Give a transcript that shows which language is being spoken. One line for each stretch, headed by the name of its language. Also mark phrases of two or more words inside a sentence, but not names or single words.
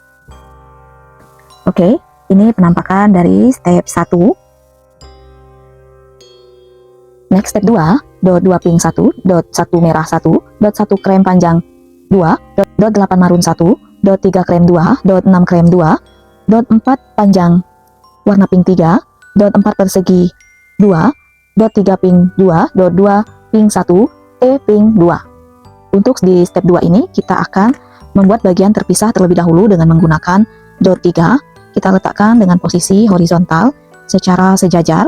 Indonesian: Oke, ini penampakan dari step 1. Next step 2, dot 2 pink 1, dot 1 merah 1, dot 1 krem panjang 2, dot 8 marun 1, dot 3 krem 2, dot 6 krem 2, dot 4 panjang warna pink 3, dot 4 persegi 2, dot 3 pink 2, dot 2 pink 1, pink 2. Untuk di step 2 ini kita akan membuat bagian terpisah terlebih dahulu dengan menggunakan dot 3, kita letakkan dengan posisi horizontal secara sejajar.